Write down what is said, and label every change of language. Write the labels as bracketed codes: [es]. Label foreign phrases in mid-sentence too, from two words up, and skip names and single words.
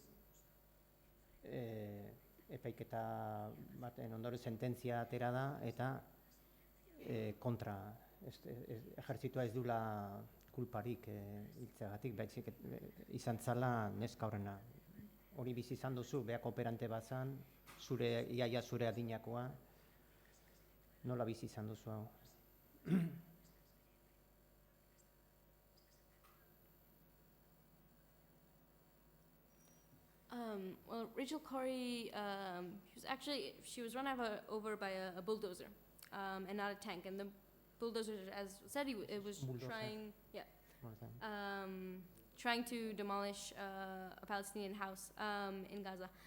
[eu] epaiketa baten ondoren sententzia atera da eta kontra ejertzitoa ez dula kulparik hiltzeagatik, baizik izan zala neska horrena. Hori bizi izan duzu, beha kooperante bazan, iaia zure adinakoa, nola bizi izan duzu hau? [en] Well, Rachel Corrie, she was run over by a bulldozer and not a tank. And the bulldozer, as said, it was trying to demolish a Palestinian house in Gaza.